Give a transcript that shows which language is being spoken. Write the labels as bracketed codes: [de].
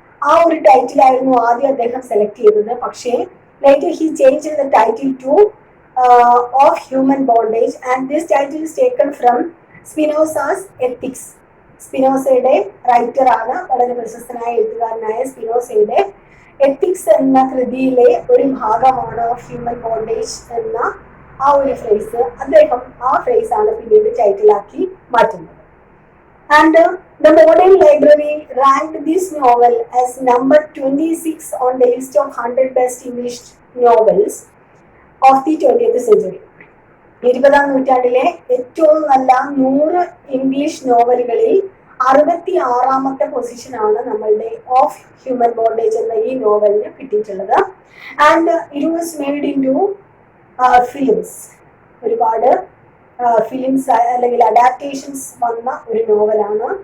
[ml] ആ ഒരു ടൈറ്റിലായിരുന്നു ആദ്യം അദ്ദേഹം സെലക്ട് ചെയ്തത്. പക്ഷേ [en] Later he change the title to of human bondage and this title is taken from Spinoza's Ethics. [ml] സ്പിനോസയുടെ റൈറ്ററാണ്, വളരെ പ്രശസ്തനായ എഴുത്തുകാരനായ സ്പിനോസയുടെ എത്തിക്സ് എന്ന കൃതിയിലെ ഒരു ഭാഗമാണ് ഓഫ് ഹ്യൂമൻ ബോണ്ടേജ് എന്ന ആ ഒരു ഫ്രേസ്. അദ്ദേഹം ആ ഫ്രേസ് ആണ് പിന്നീട് ടൈറ്റിലാക്കി മാറ്റുന്നത്. [en] And the Modern Library ranked this novel as number 26 on the list of 100 best English novels of the 20th century. [ml] 20ാം നൂറ്റാണ്ടിലെ ഏറ്റവും നല്ല 100 ഇംഗ്ലീഷ് നോവലുകളിൽ 66ാമത്തെ പൊസിഷനാണ് നമ്മളുടെ ഓഫ് ഹ്യൂമൻ ബോണ്ടേജ് എന്ന ഈ നോവലിന് കിട്ടിയിട്ടുള്ളത്. [en] And it was made in two films. [ml] ഒരുപാട് films അല്ലെങ്കിൽ adaptations വന്ന ഒരു നോവലാണ്.